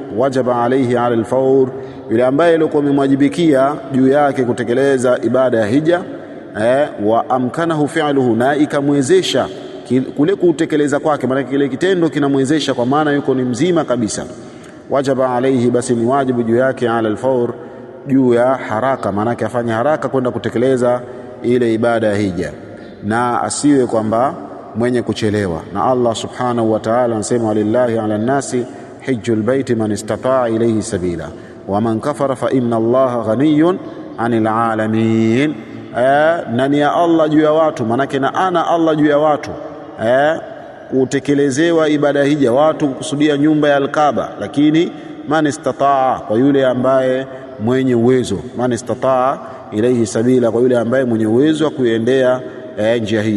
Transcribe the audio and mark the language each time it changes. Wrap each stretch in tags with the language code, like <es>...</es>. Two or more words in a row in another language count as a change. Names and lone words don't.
<ar>وجب عليه على الفور,</ar> <sw>yule ambaye ilikuwa imemwajibikia juu yake kutekeleza ibada ya hija</sw> <ar>وأمكنه فعله,</ar> <sw>na ikamwezesha kule kutekeleza kwake, maana kile kitendo kinamwezesha kwa maana yuko ni mzima kabisa,</sw> <ar>وجب عليه,</ar> <sw>basi ni wajibu juu yake</sw> <ar>على الفور,</ar> <sw>juu ya haraka, maana afanye haraka kwenda kutekeleza ile ibada ya hija, na asiwe kwamba mwenye kuchelewa.</sw> <ar>Na الله سبحانه وتعالى anasema, ولله على الناس حج البيت من استطاع إليه سبيلا ومن كفر فإن الله غني عن العالمين.</ar> <sw>Nani ya Allah juu ya watu, manake na ana Allah juu ya watu kutekelezewa ibada hija, watu kukusudia nyumba ya Al-Kaaba, lakini</sw> <ar>من استطاع,</ar> <sw>kwa yule ambaye mwenye uwezo,</sw> <ar>من استطاع إليه سبيلا,</ar> <sw>kwa yule ambaye mwenye uwezo wa kuendea njia hiyo.</sw>